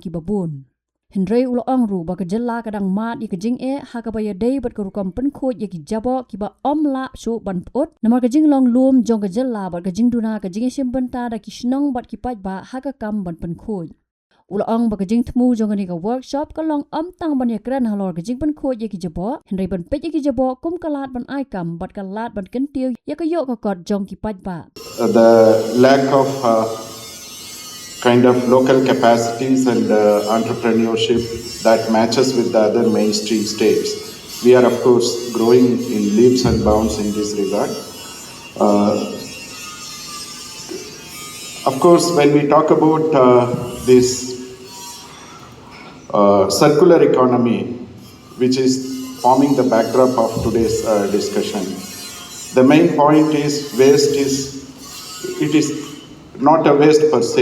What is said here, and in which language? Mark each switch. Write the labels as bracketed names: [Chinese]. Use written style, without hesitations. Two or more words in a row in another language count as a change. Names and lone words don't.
[Khasi] babun Hindray ulaong ru baka Jylla ka dang mat ka jing e ha ka baya day bat ka rukam Pynkhuid ki jabo ki ba omla shu ban pot namar ka jing long lum jong ka Jylla bat ka jing Duna ka Jingshim Bynta da ki Shnong bat ki Paidbah ha ka kam ban Pynkhuid Ulaong baka jing tmu jong ka workshop ka long tang ban ya kran halor ka jing Pynkhuid ya ki jabo Hindray ban pet ya ki jabo kum kalat ban aikam bat kalat ban kentil ya ka yo ka kot jong ki Paidbah. [English] The lack of kind of local capacities and entrepreneurship that matches with the other mainstream states. We are of course growing in leaps and bounds in this regard. Of course, when we talk about this circular economy, which is forming the backdrop of today's discussion, the main point is it is not a waste per se.